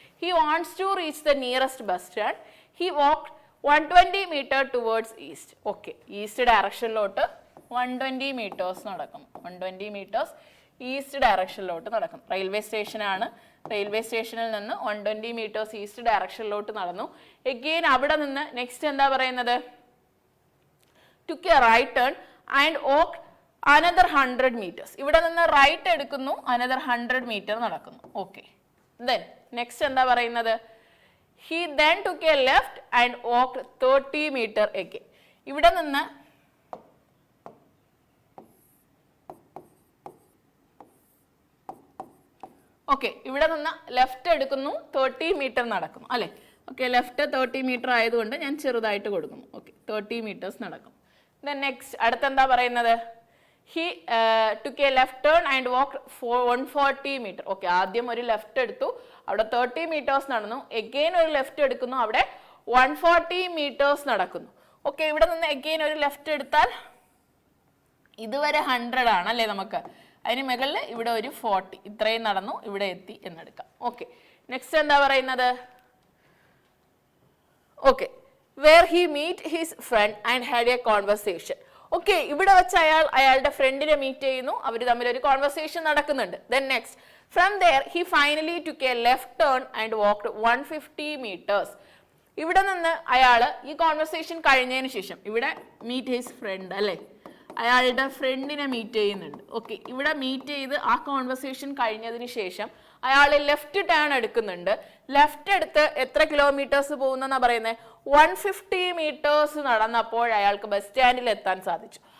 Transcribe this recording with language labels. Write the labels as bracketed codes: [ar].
[en] He wants to reach the nearest bus stand. He walked 120 metre towards east. [ml] Okay, east ഡയറക്ഷനിലോട്ട് 120 metres നടക്കും. 120 metres east ഡയറക്ഷനിലോട്ട് നടക്കും. Railway സ്റ്റേഷനാണ്. Railway സ്റ്റേഷനിൽ നിന്ന് 120 metres east ഡയറക്ഷനിലോട്ട് നടന്നു. Again അവിടെ നിന്ന് നെക്സ്റ്റ് എന്താ പറയുന്നത്? [en] took a right turn and walked another 100 meters. [ml] ഇവിടെ നിന്ന് റൈറ്റ് എടുക്കുന്നു, another 100 മീറ്റർ നടക്കുന്നു. ഓക്കെ, then നെക്സ്റ്റ് എന്താ പറയുന്നത്? [en] he then took a left and walked 30 meter again. [ml] ഇവിടെ നിന്ന് ഓക്കെ, ഇവിടെ നിന്ന് ലെഫ്റ്റ് എടുക്കുന്നു, 30 മീറ്റർ നടക്കുന്നു അല്ലെ. ഓക്കെ, ലെഫ്റ്റ് 30 മീറ്റർ ആയതുകൊണ്ട് ഞാൻ ചെറുതായിട്ട് കൊടുക്കുന്നു. ഓക്കെ, 30 മീറ്റേഴ്സ് നടക്കും. Then നെക്സ്റ്റ് അടുത്തെന്താ പറയുന്നത്? [en] he took a left turn and walked 140 meter. [ml] Okay, ആദ്യം ഒരു ലെഫ്റ്റ് എടുത്തു, അവിടെ 30 മീറ്റേഴ്സ് നടന്നു. എഗെയിൻ ഒരു ലെഫ്റ്റ് എടുക്കുന്നു, അവിടെ 140 മീറ്റേഴ്സ് നടക്കുന്നു. ഓക്കെ, ഇവിടെ നിന്ന് എഗെയിൻ ഒരു ലെഫ്റ്റ് എടുത്താൽ ഇതുവരെ 100 ആണ് അല്ലേ നമുക്ക്. അതിന് മുകളിൽ ഇവിടെ ഒരു 40, ഇത്രയും നടന്നു, ഇവിടെ എത്തി എന്നെടുക്കാം. ഓക്കെ, നെക്സ്റ്റ് എന്താ പറയുന്നത്? [en] Okay, where he meet his friend and had a conversation. [ml] Okay, ഇവിടെ വെച്ച് അയാളുടെ ഫ്രണ്ടിനെ മീറ്റ് ചെയ്യുന്നു, അവർ തമ്മിൽ ഒരു കോൺവെർസേഷൻ നടക്കുന്നുണ്ട്. [en] Then next, from there he finally took a left turn and walked 150 meters. [ml] ഇവിടെ നിന്ന് അയാൾ ഈ കോൺവെർസേഷൻ കഴിഞ്ഞതിന് ശേഷം ഇവിടെ [en] meet his friend [ml] അല്ലേ, അയാളുടെ ഫ്രണ്ടിനെ മീറ്റ് ചെയ്യുന്നുണ്ട്. ഓക്കെ, ഇവിടെ മീറ്റ് ചെയ്ത് ആ കോൺവെർസേഷൻ കഴിഞ്ഞതിന് ശേഷം അയാൾ ലെഫ്റ്റ് ടേൺ എടുക്കുന്നുണ്ട്. ലെഫ്റ്റ് എടുത്ത് എത്ര കിലോമീറ്റേഴ്സ് പോകുന്നെന്നാ പറയുന്നത്? 150 മീറ്റേഴ്സ് നടന്നപ്പോൾ അയാൾക്ക് ബസ് സ്റ്റാൻഡിൽ എത്താൻ സാധിച്ചു.